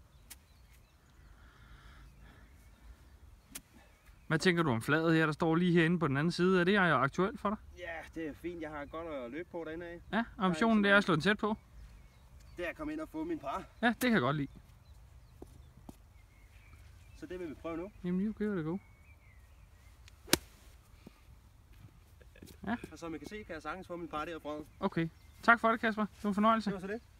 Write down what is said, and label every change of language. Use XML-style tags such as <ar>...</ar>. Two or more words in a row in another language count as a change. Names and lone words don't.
<da>Hvad tænker du om flaget her, der står lige herinde på den anden side? Er det aktuelt for dig? Ja, det er fint. Jeg har godt at løbe på derinde af. Ja, ambitionen det er at slå den tæt på. Det er at komme ind og få min par. Ja, det kan jeg godt lide. Så det vil vi prøve nu. Jamen,</da> <en>you give it a go.</en> <da>Ja. Og som I kan se, kan jeg sagtens få min par derfra. Okay. Tak for det, Kasper. Det var en fornøjelse. Det var så det.</da>